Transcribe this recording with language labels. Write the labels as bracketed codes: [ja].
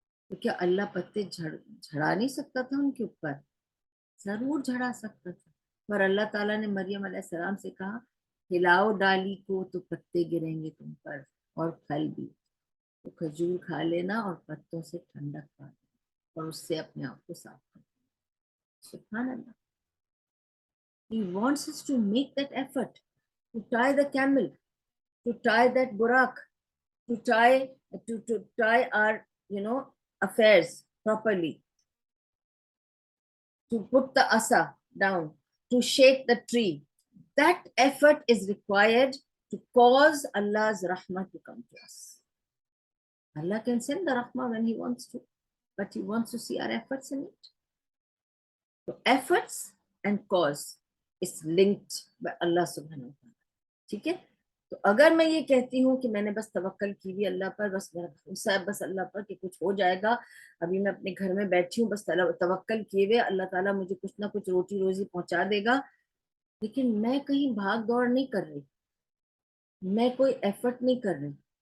[ur] تو کیا اللہ پتے جھڑا نہیں سکتا تھا ان کے اوپر؟ ضرور جھڑا سکتا تھا, پر اللہ تعالیٰ نے مریم علیہ السلام سے کہا ہلاؤ ڈالی کو تو پتے گریں گے تم پر اور پھل بھی. تو کھجور کھا لینا اور پتوں سے ٹھنڈک پا لینا اور اس سے اپنے آپ کو صاف کرنا. سبحان اللہ. [en] He wants us to make that effort, to tie the camel, to tie that burak, to tie our affairs properly, to put the asa down, to shake the tree. That effort is required to cause Allah's rahmah to come to us. Allah can send the rahmah when He wants to, but He wants to see our efforts in it. So efforts and cause is linked by Allah subhanahu wa ta'ala. [ur] ٹھیک ہے, تو اگر میں یہ کہتی ہوں کہ میں نے بس توکل کی بھی اللہ پر, بس میرا بھروسہ ہے بس اللہ پر کہ کچھ ہو جائے گا, ابھی میں اپنے گھر میں بیٹھی ہوں بس توکل کیے ہوئے اللہ تعالیٰ مجھے کچھ نہ کچھ روٹی روزی پہنچا دے گا, لیکن میں کہیں بھاگ دوڑ نہیں کر رہی, میں کوئی ایفرٹ نہیں کر رہی,